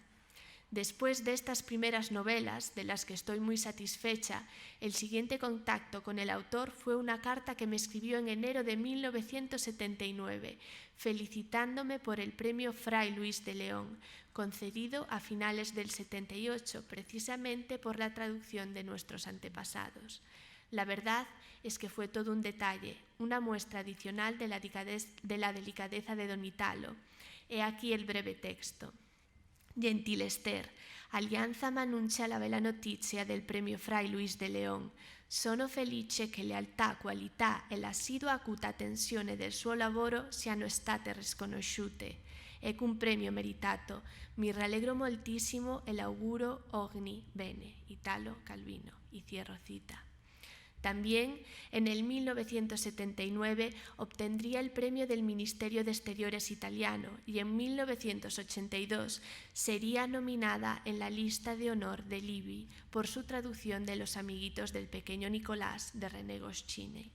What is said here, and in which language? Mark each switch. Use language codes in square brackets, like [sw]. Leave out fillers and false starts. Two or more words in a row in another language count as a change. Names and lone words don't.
[es] Después de estas primeras novelas, de las que estoy muy satisfecha, el siguiente contacto con el autor fue una carta que me escribió en enero de 1979, felicitándome por el premio Fray Luis de León, concedido a finales del 78, precisamente por la traducción de nuestros antepasados. La verdad es que fue todo un detalle, una muestra adicional de la delicadeza de Don Italo. He aquí el breve texto. [it] Gentil Ester, Alianza m'annuncia la bella notizia del premio Fray Luis de León. Sono felice che lealtà, qualità e l'assidua acuta attenzione del suo lavoro siano state riconosciute. Ecco un premio meritato. Mi rallegro moltissimo e l'auguro ogni bene. Italo Calvino. [es] Y cierro cita. También en el 1979 obtendría el premio del Ministerio de Exteriores italiano y en 1982 sería nominada en la lista de honor del IBI por su traducción de Los amiguitos del pequeño Nicolás de René Goscinny.